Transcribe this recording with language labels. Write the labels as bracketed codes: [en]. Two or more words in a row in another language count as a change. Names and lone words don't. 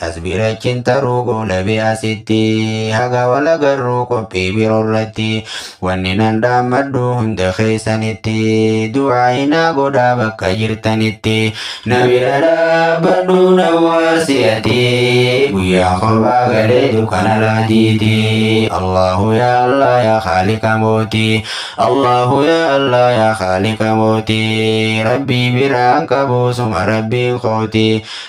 [om] As bira chin taruu goolabe asitti, haga wal agarru qophii biroo irratti. Wanni nan dhaammadhu hunda keessanitti, du'aa inaa godhaa bakka jirtanitti. Na bira dhaabbadhu na waasi'ati, guyyaa kophaa galee dukkana laatiiti. [ar] الله يا الله يا خالق [om] mooti, [ar] الله يا الله يا خالق [om] mooti. Rabbii biraan qabu suma Rabbiin kooti.